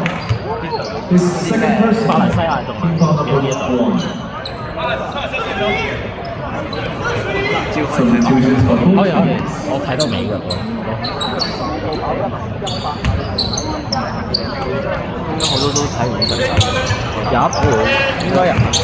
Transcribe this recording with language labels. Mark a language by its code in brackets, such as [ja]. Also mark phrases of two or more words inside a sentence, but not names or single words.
[en] His second person, team foul number 1. Substitutions for both teams. [yue] 我睇到尾㗎應該好多都睇唔到，有一半應該有。